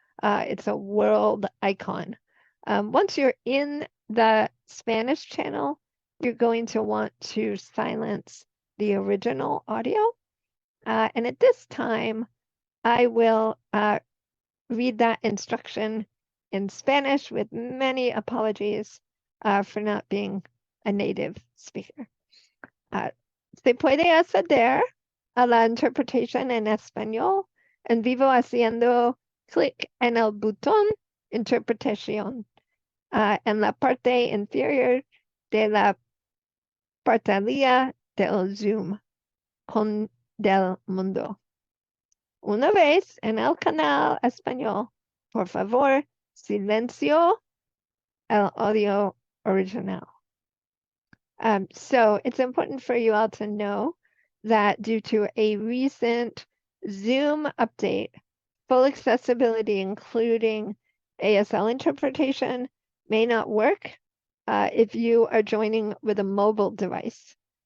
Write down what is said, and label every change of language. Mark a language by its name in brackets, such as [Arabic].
[English] It's a world icon. Once you're in the Spanish channel, you're going to want to silence the original audio. And at this time, I will read that instruction in Spanish with many apologies for not being a native speaker. [Spanish] Se puede acceder a la interpretación en español en vivo haciendo clic en el botón interpretación en la parte inferior de la pantalla del Zoom con del mundo. Una vez en el canal español, por favor, silencio el audio original. [English] So it's important for you all to know that due to a recent Zoom update, full accessibility, including ASL interpretation, may not work if you are joining with a mobile device.